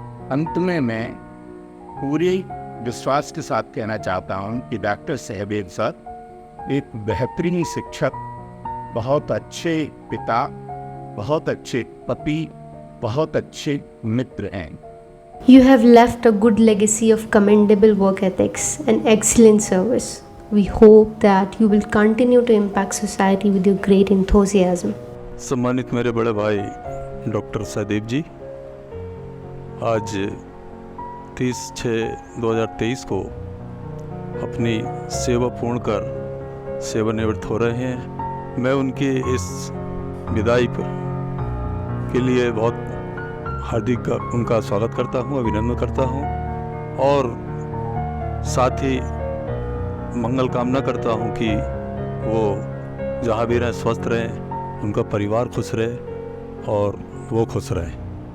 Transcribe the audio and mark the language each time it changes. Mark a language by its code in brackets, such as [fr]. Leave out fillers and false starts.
[hi] अंत में मैं पूरे विश्वास के साथ कहना चाहता हूँ कि डॉक्टर सहदेव सर एक बेहतरीन शिक्षक, बहुत अच्छे पिता, बहुत अच्छे पति, बहुत अच्छे मित्र हैं। [en] You have left a good legacy of commendable work ethics and excellent service. We hope that you will continue to impact society with your great enthusiasm. [hi] सम्मानित मेरे बड़े भाई डॉक्टर सहदेव जी, आज 30/6/2023 को अपनी सेवा पूर्ण कर सेवानिवृत्त हो रहे हैं। मैं उनके इस विदाई पर के लिए बहुत हार्दिक उनका स्वागत करता हूं, अभिनंदन करता हूं और साथ ही मंगल कामना करता हूं कि वो जहां भी रहें स्वस्थ रहें, उनका परिवार खुश रहे और वो खुश रहें।